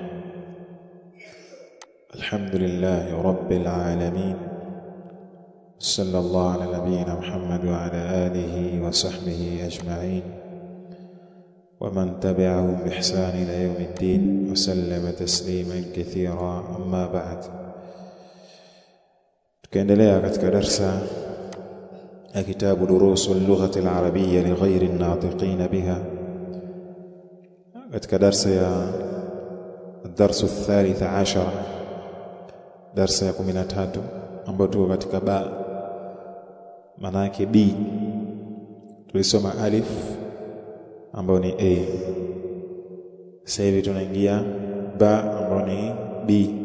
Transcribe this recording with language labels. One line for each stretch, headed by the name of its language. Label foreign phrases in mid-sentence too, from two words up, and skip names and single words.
Arabic: الحمد لله رب العالمين، صلى الله على نبينا محمد وعلى آله وصحبه أجمعين ومن تبعهم بإحسان إلى يوم الدين وسلم تسليما كثيرا. أما بعد،
Swahili: tukiendelea katika darsa ya kitabu Durusul Lughati al-Arabiyya li ghairi an-natiqin biha, katika darsa ya darsu
Arabic: الثالث عشر,
Swahili: darsa ya 13, ambayo tuko katika ba, maana yake b. Tulisoma alif ambayo ni a, sasa hivi tunaingia ba ambayo ni b.